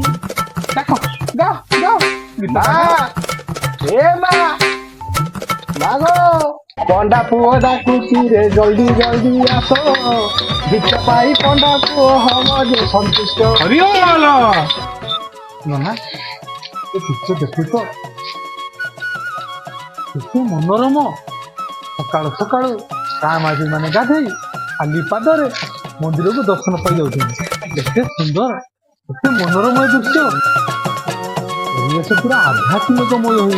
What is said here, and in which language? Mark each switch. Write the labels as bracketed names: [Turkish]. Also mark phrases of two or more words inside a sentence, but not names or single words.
[Hindi] देखो जा [Odia] ଜା ପଣ୍ଡା ପୁଓ ଡାକୁଚି ରେ ଜଲ୍ଦି ଜଲ୍ଦି ଆସୋ ଭିକ୍ଷା ପାଇ ପଣ୍ଡା ପୁଓ ହମ ଜେ ସନ୍ତୁଷ୍ଟ हरिओम ନନା ଏ ଦୃଶ୍ୟ ଦେଖୁଛ କେତେ ମନୋରମ। ସକାଳୁ ସକାଳୁ ଗାଁ ମାଝି ମାନେ ଗାଧେଇ ଖାଲି ପାଦରେ ମନ୍ଦିରକୁ ଦର୍ଶନ ପାଇ ଯାଉଛନ୍ତି। କେତେ ସୁନ୍ଦର, କେତେ ମନୋରମ ଏ ଦୃଶ୍ୟ। ପରିବେଶ ପୁରା ଆଧ୍ୟାତ୍ମିକମୟ ହୋଇ